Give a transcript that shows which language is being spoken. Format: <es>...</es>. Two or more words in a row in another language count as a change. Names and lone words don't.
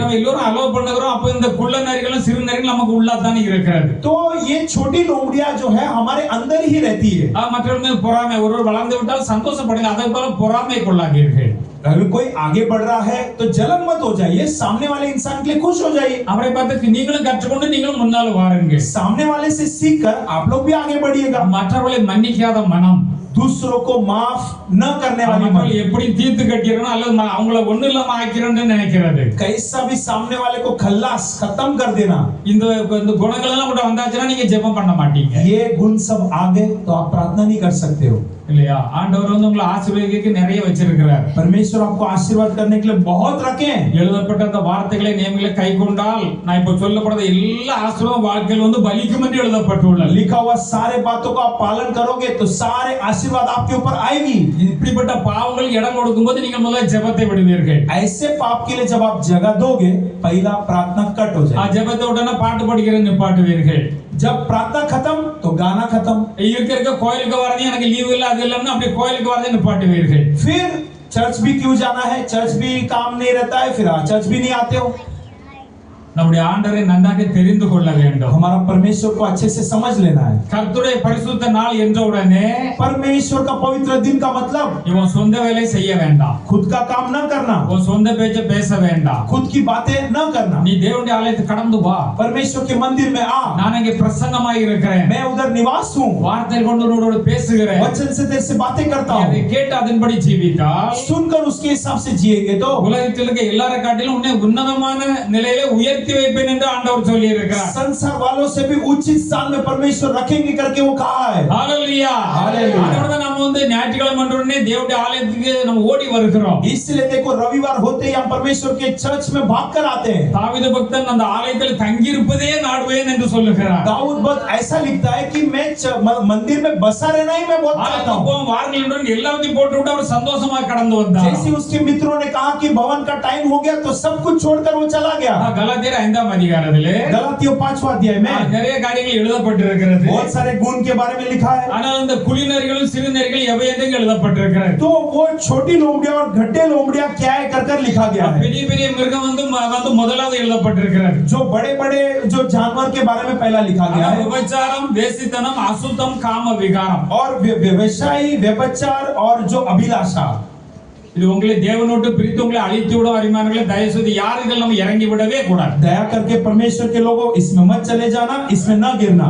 <ta>இதை நம்ம எல்லாரும் அலோவ் பண்ணுகிறோம். அப்ப இந்த குள்ள நரிகளும் சிறு நரிகளும் நமக்கு உள்ளாதான் இருக்கிறது.</ta> <hi>तो ये छोटी लोमड़ियां जो है हमारे अंदर ही रहती है।</hi> <ta>மற்றவர்கள் பொறாமை ஒருவர் வளர்ந்து விட்டால் சந்தோஷப்படுங்க. அதை போல பொறாமை கொள்ளாதீர்கள்.</ta> <hi>अगर कोई आगे बढ़ रहा है तो जलन मत हो जाइए, सामने वाले इंसान के लिए खुश हो जाइए।</hi> <ta>அவரை பார்த்து நீங்களும் கற்றுக்கொண்டு நீங்களும் முன்னால் வாருங்கள்.</ta> <hi>सामने वाले से सीखकर आप लोग भी आगे बढ़िएगा।</hi> <ta>மற்றவர்களை மன்னிக்காத மனம்,</ta> <hi>दूसरों को माफ न करने वाली मन,</hi> <ta>எப்படி தீர்த்து கட்டிடணும் அல்லது அவங்கள ஒண்ணு இல்லாம ஆக்கிறோம்னு நினைக்கிறது.</ta> <hi>कैसा भी सामने वाले को खल्लास खत्म कर देना।</hi> <ta>இந்த குணங்கள் எல்லாம் கூட வந்தாச்சுன்னா நீங்க ஜெபம் பண்ண மாட்டீங்க.</ta> <hi>ये गुण सब आ गए तो आप प्रार्थना नहीं कर सकते हो।</hi> <ta>இல்லையா? ஆண்டவர் வந்து உங்களை ஆசீர்வதிக்க நிறைய வச்சிருக்கிறார்.</ta> <hi>परमेश्वर आपको आशीर्वाद करने के लिए बहुत रखे हैं।</hi> <ta>எழுதப்பட்ட அந்த வார்த்தைகளை நியமங்களை கைக்கொண்டால் நான் இப்ப சொல்லப்படுற எல்லா ஆசீர்வாதம் வாழ்க்கையில் வந்து பலிக்கும் என்று எழுதப்பட்டுள்ளது.</ta> <hi>लिखा हुआ सारे बातों का आप पालन करोगे तो सारे आशीर्वाद आपके ऊपर आएगी।</hi> <ta>இப்படிப்பட்ட பாவங்கள் இடம் கொடுக்கும்போது நீங்க முதல்ல ஜெபத்தை விடுவீர்கள்.</ta> <hi>ऐसे पाप के लिए जब आप जगह दोगे पहला प्रार्थना कट हो आ जाए।</hi> <ta>ஜெபத்தை உடனே பாட்டு படிக்கிறது நிப்பாட்டுவீர்கள்.</ta> <hi>जब प्रार्थना खत्म तो गाना खत्म।</hi> <ta>இருக்க கோயிலுக்கு வரது எனக்கு லீவு இல்ல அது இல்லன்னா அப்படியே கோயிலுக்கு வரது நிப்பாட்டுவீர்கள்.</ta> <hi>फिर चर्च भी क्यों जाना है, चर्च भी काम नहीं रहता है, फिर चर्च भी नहीं आते हो।</hi> <ta>நம்முடைய ஆண்டவரை நன்றாக தெரிந்து கொள்ள வேண்டும்.</ta> <hi>हमारा परमेश्वर को अच्छे से समझ लेना है।</hi> <ta>கர்த்தருடைய பரிசுத்த நாள் என்ற உடனே</ta> <hi>परमेश्वर का पवित्र दिन का मतलब</hi> <ta>இவன் சொந்த வேலை செய்ய வேண்டாம்.</ta> <hi>खुद का काम न करना,</hi> <ta>உன் சொந்த பேச்ச பேச வேண்டாம்.</ta> <hi>खुद की बातें न करना।</hi> <ta>நீ தேவனுடைய ஆலயத்துக்கு கடந்து வா.</ta> <hi>परमेश्वर के मंदिर में आ,</hi> <ta>நான் இங்கே பிரசன்னமாய் இருக்கிறேன்.</ta> <hi>मैं उधर निवास हूँ,</hi> <ta>வார்த்தை கொண்டு உன்னோடு பேசுகிறேன்.</ta> <hi>वचन से तेरे से बातें करता हूँ।</hi> <ta>அதை கேட்டு அதன்படி ஜீவித்தால்</ta> <hi>सुनकर उसके हिसाब से जिएंगे तो</hi> <ta>உலகத்தில் இருக்க எல்லாரை காட்டிலும் உன்னை உன்னதமான நிலையில உயர்த்தி வைப்பேன் என்று ஆண்டவர் சொல்லி இருக்கிறார்.</ta> <hi>संसार वालों से भी उचित स्थान में परमेश्वर रखेंगे करके वो कहा है।</hi> <ta>ஹalleluya.</ta> <hi>हालेलुया।</hi> <ta>அதனால தான் நம்ம வந்து ஞாயிற்றுக்கிழமை உடனே தேவனுடைய ஆலயத்துக்கு நம்ம ஓடி வருகிறோம்.</ta> <hi>इसलिए देखो रविवार होते ही हम परमेश्वर के चर्च में भागकर आते हैं।</hi> <ta>தாவீது பக்தன் அந்த ஆலயத்தில் தங்கி இருப்பதே நாடுவேன் என்று சொல்லுகிறார்.</ta> <hi>दाऊद भक्त ऐसा लिखता है कि मैं मंदिर में बसा रहना ही मैं बहुत चाहता हूँ।</hi> <ta>ஆலயத்துக்கு வாருங்கள் என்று எல்லாத்தையும் போட்டுவிட்டு அவர் சந்தோஷமா கடந்து வந்தார்.</ta> <hi>जैसे उसके मित्रों ने कहा कि भवन का टाइम हो गया तो सब कुछ छोड़कर वो चला गया।</hi> <ta>கலாத்தியர் 5ஆம் அதிகாரத்திலே</ta> <hi>गलातियों 5वां अध्याय में</hi> <ta>நிறைய காரியங்கள் எழுதப்பட்டிருக்கிறது.</ta> <hi>बहुत सारे गुण के बारे में लिखा है।</hi> <ta>ஆனால் அந்த குளிநரிகளும் சிறுநரிகள் எவை என்று எழுதப்பட்டிருக்கிறது.</ta> <hi>तो वो छोटी लोमड़ियां और घट्टे लोमड़ियां क्या है कर लिखा गया है।</hi> <ta>பெரிய பெரிய மிருகம் வந்து முதலாவது எழுதப்பட்டிருக்கிறது.</ta> <hi>जो बड़े-बड़े जो जानवर के बारे में पहला लिखा गया है।</hi> <ta>விபச்சாரம், வேசித்தனம், அசுத்தம், காம விகாரம்</ta> <hi>और व्यवसायी, व्यभिचार और जो अभिलाषा।</hi> <ta>இது உங்களை தேவனோடு பிரித்து உங்களை அழித்து விடும் அரிமானங்களை தயவு செய்து யார் இதில் நம்ம இறங்கி விடவே கூடாது.</ta> <hi>दया करके परमेश्वर के लोगों इसमें मत चले जाना, इसमें न गिरना।</hi>